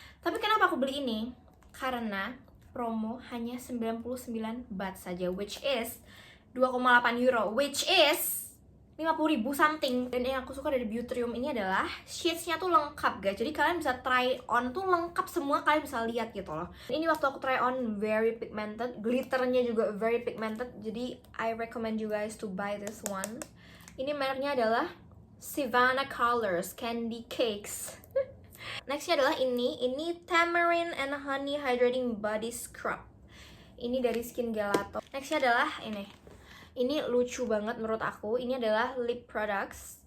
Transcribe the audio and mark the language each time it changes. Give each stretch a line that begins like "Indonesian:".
Indonesian: Tapi kenapa aku beli ini? Karena promo hanya 99 baht saja, which is 2,8 euro, which is 50.000 something. Dan yang aku suka dari Beautrium ini adalah shades-nya tuh lengkap guys. Jadi kalian bisa try on tuh lengkap semua, kalian bisa lihat gitu loh. Ini waktu aku try on
English: very pigmented,
Indonesian: glitternya juga very pigmented.
English: Jadi I recommend you guys to buy this one.
Indonesian: Ini mereknya adalah Savannah Colors Candy Cakes. Nextnya adalah ini Tamarind and Honey Hydrating Body Scrub. Ini dari Skin Gelato. Nextnya adalah ini lucu banget menurut aku. Ini adalah lip products.